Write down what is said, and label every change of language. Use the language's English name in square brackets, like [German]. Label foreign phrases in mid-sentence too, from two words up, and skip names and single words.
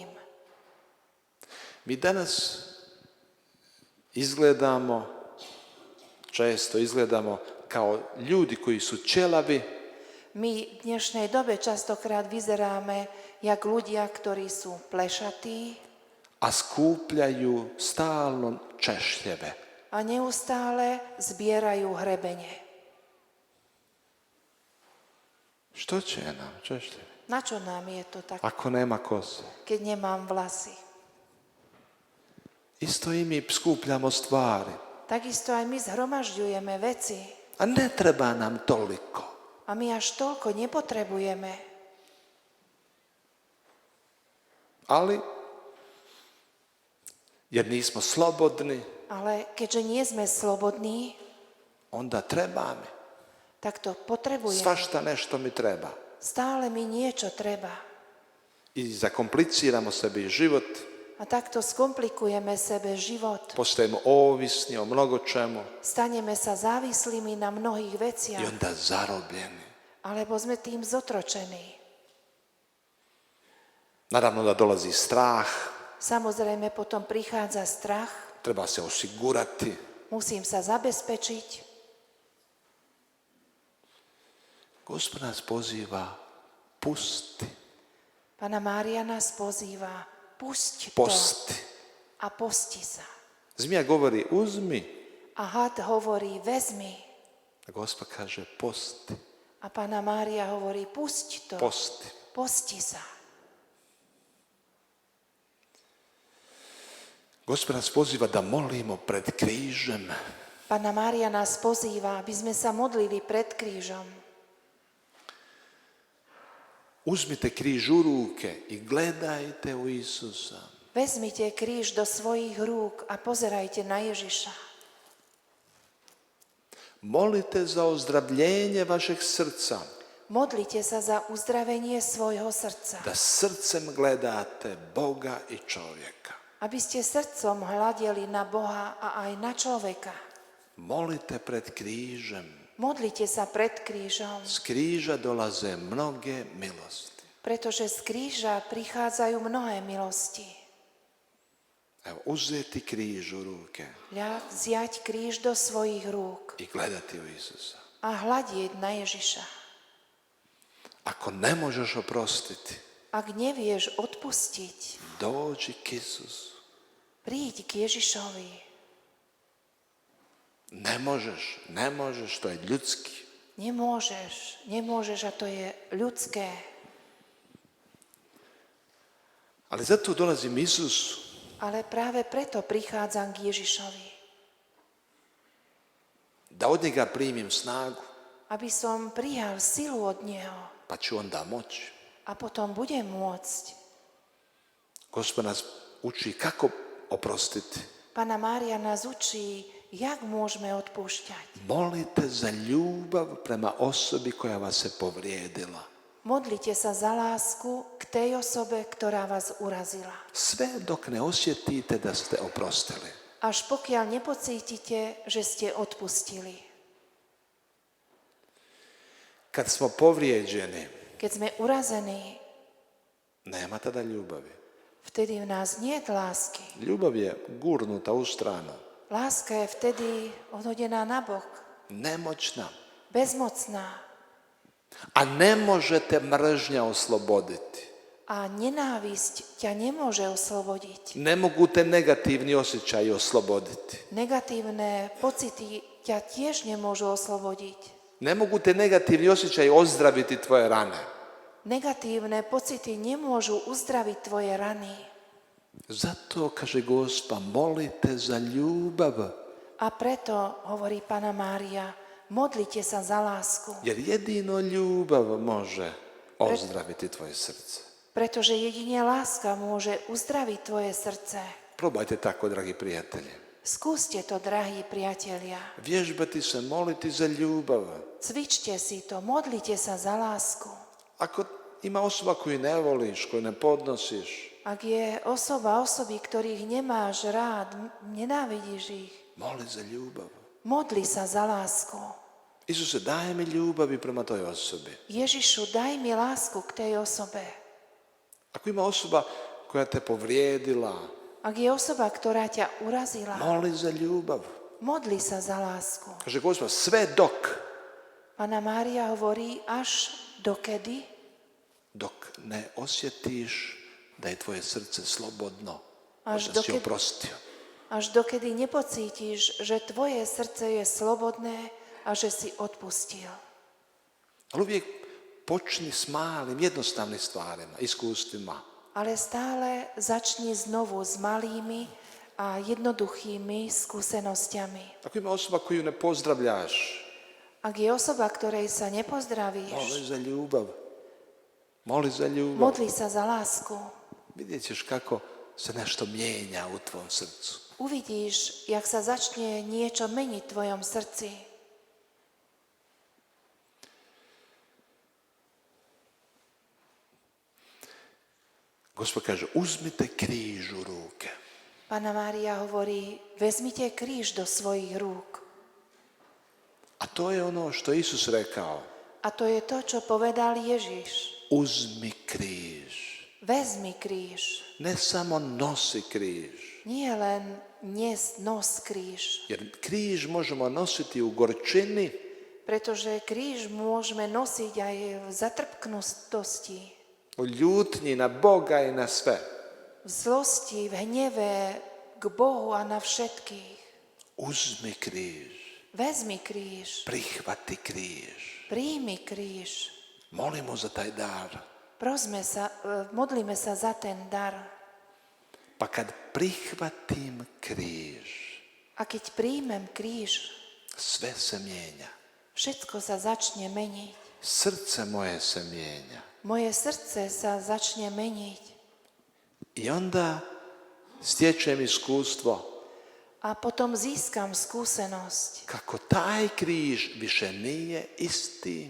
[Croatian] Mi danas često izgledamo kao ljudi koji su ćelavi, [Slovak] My v dnešnej dobe častokrát vyzeráme jak ľudia, ktorí sú plešatí [Croatian] a skupljaju stalno češljeve. [Slovak] a neustále zbierajú hrebene. [Croatian] Što će nam češljeve? [Slovak] Na čo nám je to tak, [Croatian] Ako nema kose. [Slovak] keď nemám vlasy? [Croatian] Isto i mi skupljamo stvari. [Slovak] Takisto aj my zhromažďujeme veci [Croatian] A ne treba nam toliko. [Slovak] a my až toľko nepotrebujeme. [Croatian] Ali, jer nismo slobodni, [Slovak] Ale keďže nie sme slobodní, [Croatian] onda treba mi. [Slovak] tak to potrebujeme. [Croatian] Svašta nešto mi treba. [Slovak] Stále mi niečo treba. [Croatian] I zakompliciramo sebi život, [Slovak] A takto skomplikujeme sebe život. [Croatian] postajemo ovisni o mnogo čemu [Slovak] Staneme sa závislými na mnohých [Croatian] i [Slovak] veciach. [Croatian] onda zarobljeni. [Slovak] Alebo sme tým zotročení. [Croatian] Naravno da dolazi strah, [Slovak] Samozrejme potom prichádza strach. [Croatian] treba se osigurati. [Slovak] Musím sa zabezpečiť. [Croatian] Gospod nas poziva, pusti, [Slovak] Panna Mária nás pozýva. Pusť to [Croatian] posti. [Slovak] a posti sa. [Croatian] Zmija govori uzmi, [Slovak] A had hovorí vezmi. [Croatian] a Gospod kaže posti, [Slovak] A Panna Mária hovorí pusť to. [Croatian] posti. [Slovak] Posti sa. [Croatian] Gospod nas poziva da molimo pred križem. [Slovak] Panna Mária nás pozýva, aby sme sa modlili pred krížom. [Croatian] Uzmite križ u ruke i gledajte u Isusa. [Slovak] Vezmite kríž do svojich rúk a pozerajte na Ježiša. [Croatian] Molite za ozdravljenje vašeg srca, [Slovak] Modlite sa za uzdravenie svojho srdca. [Croatian] da srcem gledate Boga i čovjeka. [Slovak] Aby ste srdcom hľadeli na Boha a aj na človeka. [Croatian] Molite pred križem. [Slovak] Modlite sa pred krížom, [Croatian] S križa dolaze mnoge milosti. [Slovak] pretože z kríža prichádzajú mnohé milosti. [Croatian] Evo, uzeti križ u ruke [Slovak] Vziať kríž do svojich rúk [Croatian] i gledati u Isusa. [Slovak] a hľadieť na Ježiša. [Croatian] Ako ne možeš oprostiti, [Slovak] Ak nevieš odpustiť, [Croatian] Dođi k Isusu. [Slovak] Príď k Ježišovi. [Croatian] Ne možeš, to je ľudský. [Slovak] Nemôžeš a to je ľudské. [Croatian] Ali zato dolazim Isusu. [Slovak] Ale práve preto prichádzam k Ježišovi. [Croatian] Da od njega primim snagu. [Slovak] Aby som prijal silu od Neho. [Croatian] Pa ću onda moći. [Slovak] A potom budem môcť. [Croatian] Gospod nas uči kako oprostiti. [Slovak] Panna Mária nás učí, jak môžeme odpúšťať. [Croatian] Molite za ljubav prema osobi koja vas je povrijedila. [Slovak] Modlite sa za lásku k tej osobe, ktorá vás urazila. [Croatian] Sve dok ne osjetite da ste oprostili. [Slovak] Až pokiaľ nepocítite, že ste odpustili. [Croatian] Kad smo povrijeđeni, [Slovak] Keď sme urazení, [Croatian] nema tada ljubavi. [Slovak] vtedy v nás nie je lásky. [Croatian] Ljubav je gurnuta u stranu. [Slovak] Láska je vtedy odhodená nabok, [Croatian] Nemoćna. [Slovak] bezmocná. [Croatian] A ne možete mržnja osloboditi. [Slovak] A nenávisť ťa nemôže oslobodiť. [Croatian] Ne mogu te negativni osjećaji osloboditi. [Slovak] Negatívne pocity ťa tiež nemôžu oslobodiť. [Croatian] Ne mogu te negativni osjećaji ozdraviti tvoje rane. [Slovak] Negatívne pocity nemôžu uzdraviť tvoje rany. [Croatian] Zato, kaže Gospa, molite za ljubav. [Slovak] A preto, hovorí Panna Mária, modlite sa za lásku. [Croatian] Jer jedino ljubav može ozdraviti tvoje srce. [Slovak] Pretože jedine láska môže uzdraviť tvoje srdce. [Croatian] Probajte tako, dragi prijatelji. [Slovak] Skúste to, drahí priatelia. [Croatian] Vježbati se, moliti za ljubav. [Slovak] Cvičte si to, modlite sa za lásku. [Croatian] Ako ima osoba koju ne voliš, koju ne podnosiš, [Slovak] Ak je osoby, ktorých nemáš rád, nenávidíš ich, [Croatian] moli za ljubav. [Slovak] modli sa za lásku. [Croatian] Isuse, daj mi ljubavi prema toj osobi. [Slovak] Ježišu, daj mi lásku k tej osobe. [Croatian] Ako ima osoba koja te povrijedila, [Slovak] Ak je osoba, ktorá ťa urazila, [Croatian] moli za ljubav. [Slovak] modli sa za lásku. [Croatian] Kaže Gospa, sve dok [Slovak] Panna Mária hovorí, až dokedy? [Croatian] dok ne osjetiš da je tvoje srce slobodno, [Slovak] Až [Croatian] da si [Slovak] dokedy- [Croatian] oprostio. [Slovak] Až dokedy nepocítiš, že tvoje srdce je slobodné a že si odpustil. [Croatian] Ali uvijek počni s malim, jednostavnim stvarima, iskustvima. [Slovak] Ale stále začni znovu s malými a jednoduchými skúsenosťami. [Croatian] Ako ima osoba koju ne pozdravljaš, [Slovak] Ak je osoba, ktorej sa [Croatian] moli [Slovak] nepozdravíš, [Croatian] za ljubav. Moli za ljubav. [Slovak] modli sa za lásku. [Croatian] Vidjet ćeš kako se nešto mijenja u tvom srcu. [Slovak] Uvidíš, jak sa začne niečo meniť v tvojom srdci. [Croatian] Gospod kaže, uzmite križ u ruke. [Slovak] Panna Mária hovorí, vezmite kríž do svojich rúk. [Croatian] A to je ono što je Isus rekao. [Slovak] A to je to, čo povedal Ježiš. [Croatian] Uzmi križ. [Slovak] Vezmi kríž. [Croatian] Ne samo nosi križ. [Slovak] Nie len nos kríž. [Croatian] Jer križ možemo nositi u gorčini, [Slovak] Pretože kríž môžeme nosiť aj v zatrpknutosti, [Croatian] u ljutnji na Boga i na sve. [Slovak] v zlosti, v hneve k Bohu a na všetkých. [Croatian] Uzmi križ. [Slovak] Vezmi kríž. [Croatian] Prihvati križ. [Slovak] Príjmi kríž. [Croatian] Molimo za taj dar. [Slovak] Modlíme sa za ten dar. [Croatian] Pa kad prihvatim križ, [Slovak] A keď príjmem kríž, [Croatian] sve se mijenja. [Slovak] všetko sa začne meniť. [Croatian] Srce moje se mijenja. [Slovak] Moje srdce sa začne meniť. [Croatian] I onda stječem iskustvo [Slovak] A potom získam skúsenosť, [Croatian] kako taj križ više nije isti